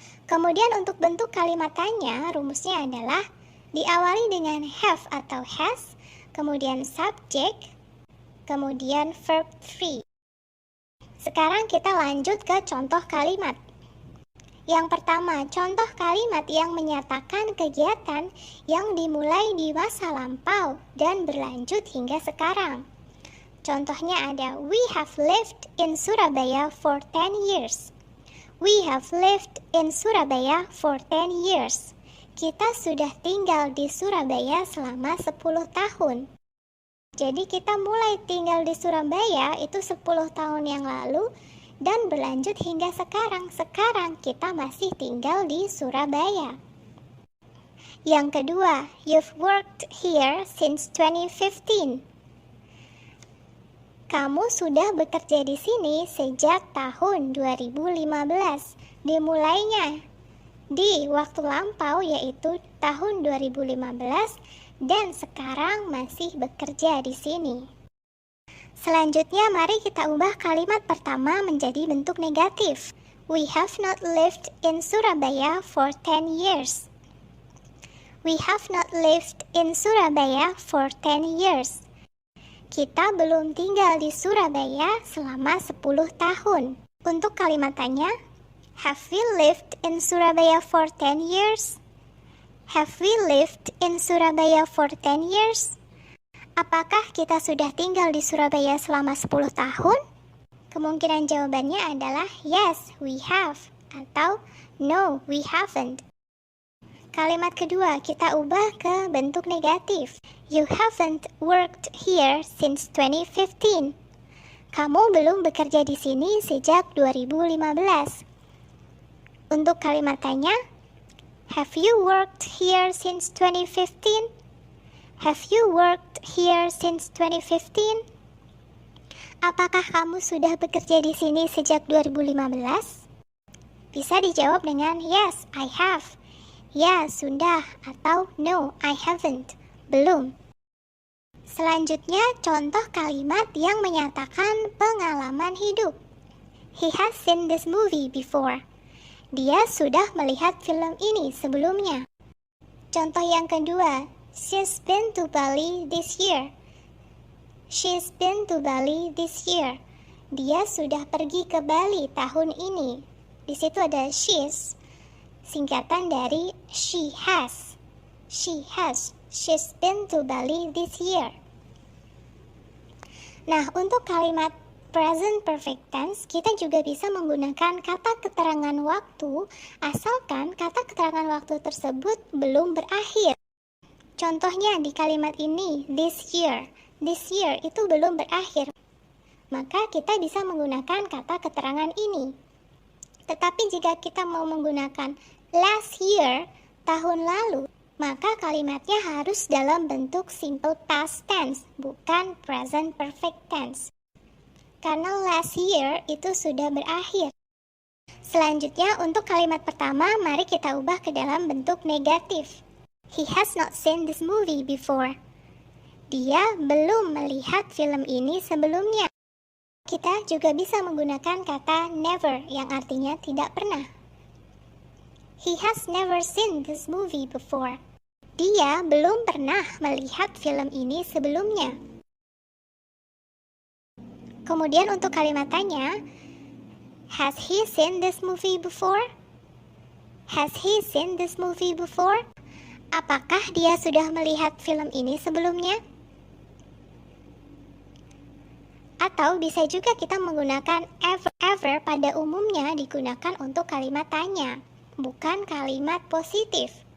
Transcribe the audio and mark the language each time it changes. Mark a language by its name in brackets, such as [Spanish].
[Indonesian] Kemudian untuk bentuk kalimat tanya, rumusnya adalah diawali dengan have atau has, kemudian subject, kemudian verb 3. Sekarang kita lanjut ke contoh kalimat. Yang pertama, contoh kalimat yang menyatakan kegiatan yang dimulai di masa lampau dan berlanjut hingga sekarang. Contohnya ada, [English] we have lived in Surabaya for 10 years. We have lived in Surabaya for 10 years. [Indonesian] Kita sudah tinggal di Surabaya selama 10 tahun. Jadi kita mulai tinggal di Surabaya itu 10 tahun yang lalu dan berlanjut hingga sekarang. Sekarang kita masih tinggal di Surabaya. Yang kedua, [English] you've worked here since 2015. [Indonesian] Kamu sudah bekerja di sini sejak tahun 2015. Dimulainya di waktu lampau yaitu tahun 2015 dan sekarang masih bekerja di sini. Selanjutnya mari kita ubah kalimat pertama menjadi bentuk negatif. [English] We have not lived in Surabaya for 10 years. We have not lived in Surabaya for 10 years. [Indonesian] Kita belum tinggal di Surabaya selama 10 tahun. Untuk kalimat tanya, [English] have we lived in Surabaya for 10 years? Have we lived in Surabaya for 10 years? [Indonesian] Apakah kita sudah tinggal di Surabaya selama 10 tahun? Kemungkinan jawabannya adalah [English] yes, we have, atau no, we haven't. [Indonesian] Kalimat kedua kita ubah ke bentuk negatif. [English] You haven't worked here since 2015. [Indonesian] Kamu belum bekerja di sini sejak 2015. Untuk kalimat tanya, [English] have you worked here since 2015? Have you worked here since 2015? [Indonesian] Apakah kamu sudah bekerja di sini sejak 2015? Bisa dijawab dengan [English] yes, I have. [Indonesian] Ya, sudah, atau [English] no, I haven't. [Indonesian] Belum. Selanjutnya, contoh kalimat yang menyatakan pengalaman hidup. [English] He has seen this movie before. [Indonesian] Dia sudah melihat film ini sebelumnya. Contoh yang kedua, [English] she's been to Bali this year. She's been to Bali this year. [Indonesian] Dia sudah pergi ke Bali tahun ini. Di situ ada she's, singkatan dari she has. [English] She has. She's been to Bali this year. [Indonesian] Nah, untuk kalimat present perfect tense, kita juga bisa menggunakan kata keterangan waktu, asalkan kata keterangan waktu tersebut belum berakhir. Contohnya di kalimat ini, this year. This year itu belum berakhir. Maka kita bisa menggunakan kata keterangan ini. Tetapi jika kita mau menggunakan last year, tahun lalu, maka kalimatnya harus dalam bentuk simple past tense, bukan present perfect tense. Karena last year itu sudah berakhir. Selanjutnya, untuk kalimat pertama, mari kita ubah ke dalam bentuk negatif. [English] He has not seen this movie before. [Indonesian] Dia belum melihat film ini sebelumnya. Kita juga bisa menggunakan kata never yang artinya tidak pernah. [English] He has never seen this movie before. [Indonesian] Dia belum pernah melihat film ini sebelumnya. Kemudian untuk kalimat tanya, [English] has he seen this movie before? Has he seen this movie before? [Indonesian] Apakah dia sudah melihat film ini sebelumnya? Atau bisa juga kita menggunakan ever pada umumnya digunakan untuk kalimat tanya, bukan kalimat positif.